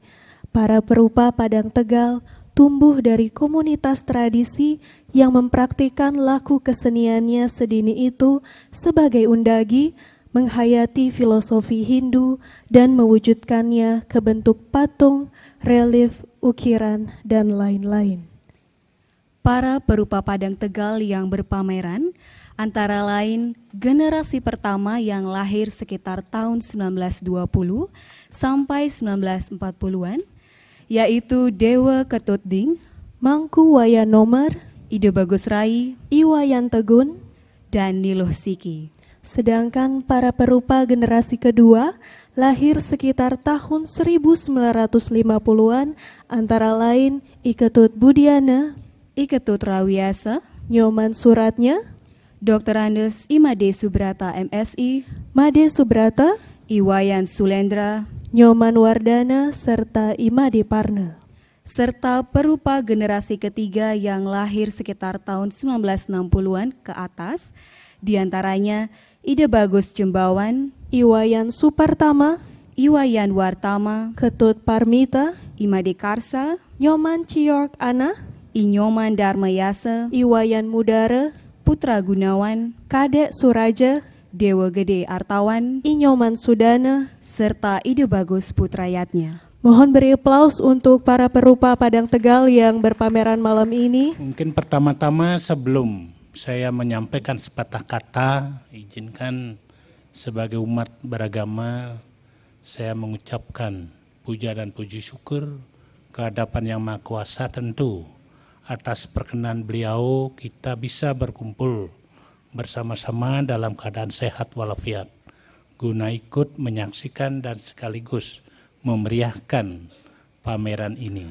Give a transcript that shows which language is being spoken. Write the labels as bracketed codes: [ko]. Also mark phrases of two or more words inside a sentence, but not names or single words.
[id] Para perupa Padang Tegal tumbuh dari komunitas tradisi yang mempraktikkan laku keseniannya sedini itu sebagai undagi, menghayati filosofi Hindu dan mewujudkannya ke bentuk patung, relief, ukiran, dan lain-lain. Para perupa Padang Tegal yang berpameran antara lain generasi pertama yang lahir sekitar tahun 1920 sampai 1940-an, yaitu Dewa Ketutding, Mangku Wayan Nomer, Ide Bagus Rai, Iwayan Tegun, dan Niluh Siki. Sedangkan para perupa generasi kedua lahir sekitar tahun 1950-an, antara lain Iketut Budiana, Iketut Rawiasa, Nyoman Suratnya, Dr. Andes Imade Subrata MSI, Made Subrata, Iwayan Sulendra, Nyoman Wardana, serta Imade Parna. Serta perupa generasi ketiga yang lahir sekitar tahun 1960-an ke atas, diantaranya Ide Bagus Jembawan, Iwayan Supartama, Iwayan Wartama, Ketut Parmita, Imade Karsa, Nyoman Ciork Ana, Inyoman Dharmayasa, Iwayan Mudara, Putra Gunawan, Kadek Suraja, Dewa Gede Artawan, Inyoman Sudana, serta Ide Bagus Putrayatnya. Mohon beri aplaus untuk para perupa Padang Tegal yang berpameran malam ini. Mungkin pertama-tama sebelum saya menyampaikan sepatah kata, izinkan sebagai umat beragama saya mengucapkan puja dan puji syukur kehadapan Yang Maha Kuasa tentu atas perkenan beliau kita bisa berkumpul bersama-sama dalam keadaan sehat walafiat guna ikut menyaksikan dan sekaligus memeriahkan pameran ini.